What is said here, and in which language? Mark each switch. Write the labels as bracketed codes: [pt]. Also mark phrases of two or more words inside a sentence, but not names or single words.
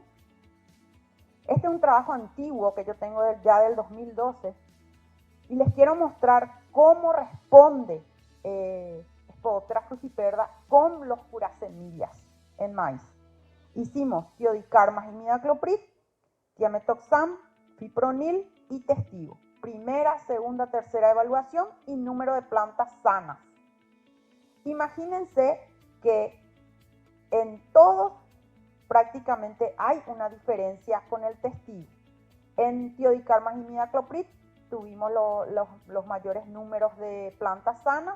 [es] Este es un trabajo antiguo que yo tengo ya del 2012 y les quiero mostrar cómo responde Spodoptera frugiperda con los curasemillas en maíz. Hicimos tiodicarmas y imidacloprid, tiametoxam, fipronil y testigo. Primera, segunda, tercera evaluación y número de plantas sanas. Imagínense que en todos prácticamente hay una diferencia con el testigo. En tiodicarmas y imidacloprid tuvimos los mayores números de plantas sanas.